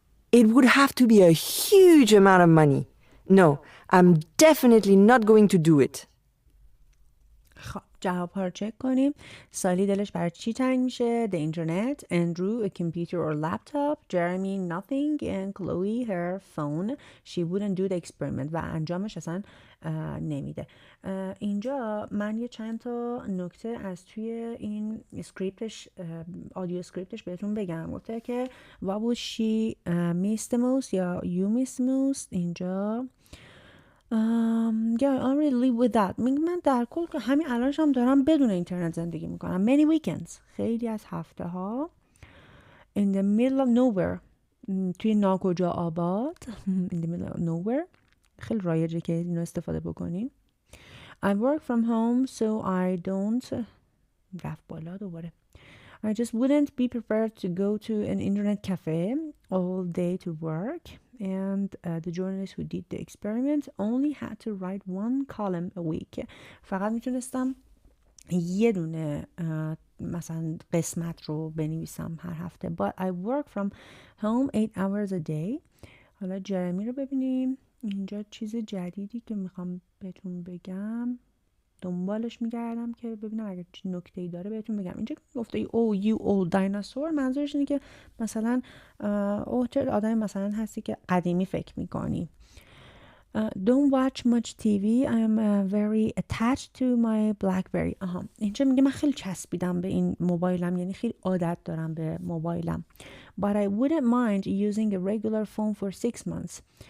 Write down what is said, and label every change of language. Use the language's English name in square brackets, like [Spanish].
[English] It would have to be a huge amount of money. No, I'm definitely not going to do it. [Persian] خب جواب ها رو چک کنیم. سالی دلش برای چی تنگ میشه؟ [English] The internet, Andrew a computer or laptop, Jeremy nothing, and Chloe her phone. She wouldn't do the experiment [Persian] و انجامش اصلا نمیده. اینجا من یه چند تا نکته از توی این اسکریپتش، آدیو اسکریپتش بهتون بگم. [English] گفته که what would she miss the most یا you miss the most. اینجا yeah, I already live with that. [Persian] من در کل که همین الانش هم دارم بدون اینترنت زندگی میکنم. [English] Many weekends. [Persian] خیلی از هفته ها. [English] In the middle of nowhere. [Persian] توی ناکجا آباد. [English] In the middle of nowhere. [Persian] خیلی رایجه که اینو استفاده بکنیم. [English] I work from home so I don't [Persian] رفت بالا دوباره. [English] I just wouldn't be prepared to go to an internet cafe all day to work. And the journalist who did the experiment only had to write one column a week. [Persian] فقط میتونستم یه دونه مثلا قسمت رو بنویسم هر هفته. [English] But I work from home 8 hours a day. [Persian] حالا جرمی رو ببینیم. اینجا چیز جدیدی که میخوام بهتون بگم، دنبالش میگردم که ببینم اگر چه نکته‌ای داره بهتون بگم. اینجا گفته [English] oh you old dinosaur، [Persian] منظورش اینه که مثلا چه آدم مثلا هستی که قدیمی فکر میکنی. [English] Don't watch much TV. I'm very attached to my BlackBerry. [Persian] اینجا میگه من خیلی چسبیدم به این موبایلم، یعنی خیلی عادت دارم به موبایلم. [English] But I wouldn't mind using a regular phone for 6 months.